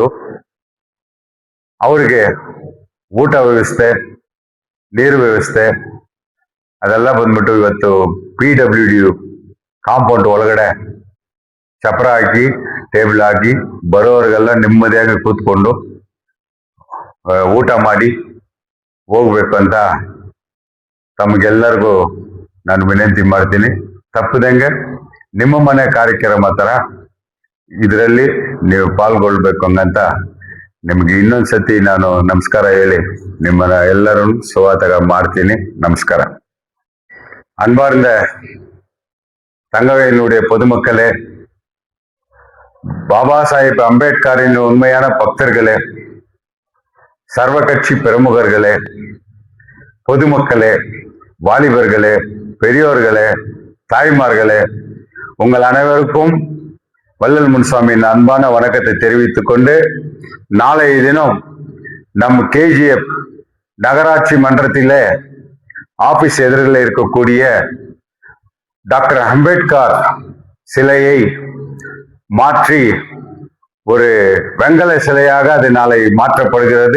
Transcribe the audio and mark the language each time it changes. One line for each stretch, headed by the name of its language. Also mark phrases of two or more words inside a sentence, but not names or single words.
Kannada: ಅವರಿಗೆ ಊಟ ವ್ಯವಸ್ಥೆ, ನೀರು ವ್ಯವಸ್ಥೆ ಅದೆಲ್ಲ ಬಂದ್ಬಿಟ್ಟು ಇವತ್ತು PWD ಕಾಂಪೌಂಡ್ ಒಳಗಡೆ ಚಪ್ರ ಹಾಕಿ ಟೇಬಲ್ ಹಾಕಿ ಬರೋರಿಗೆಲ್ಲ ನೆಮ್ಮದಿಯಾಗಿ ಕೂತ್ಕೊಂಡು ಊಟ ಮಾಡಿ ಹೋಗ್ಬೇಕು ಅಂತ ತಮಗೆಲ್ಲರಿಗೂ ನಾನು ವಿನಂತಿ ಮಾಡ್ತೀನಿ. ತಪ್ಪದಂಗೆ ನಿಮ್ಮ ಮನೆ ಕಾರ್ಯಕ್ರಮ ತರ ಇದರಲ್ಲಿ ನೀವು ಪಾಲ್ಗೊಳ್ಬೇಕು ಹಂಗಂತ ನಿಮ್ಗೆ ಇನ್ನೊಂದ್ಸತಿ ನಾನು ನಮಸ್ಕಾರ ಹೇಳಿ ನಿಮ್ಮನ್ನ ಎಲ್ಲರೂ ಸ್ವಾಗತ ಮಾಡ್ತೀನಿ. ನಮಸ್ಕಾರ.
Tamil: அன்பார்ந்த தங்கவேலுடைய பொதுமக்களே, பாபா சாஹேப் அம்பேத்கரின் உண்மையான பக்தர்களே, சர்வ கட்சி பிரமுகர்களே, பொதுமக்களே, வாலிபர்களே, பெரியோர்களே, தாய்மார்களே, உங்கள் அனைவருக்கும் வள்ளல் முனுசாமியின் அன்பான வணக்கத்தை தெரிவித்துக் கொண்டு நாளைய தினம் நம் KGF நகராட்சி மன்றத்திலே ஆபீஸ் எதிரில் இருக்கக்கூடிய டாக்டர் அம்பேத்கர் சிலையை மாற்றி ஒரு வெங்கல சிலையாக அது நாளை மாற்றப்படுகிறது.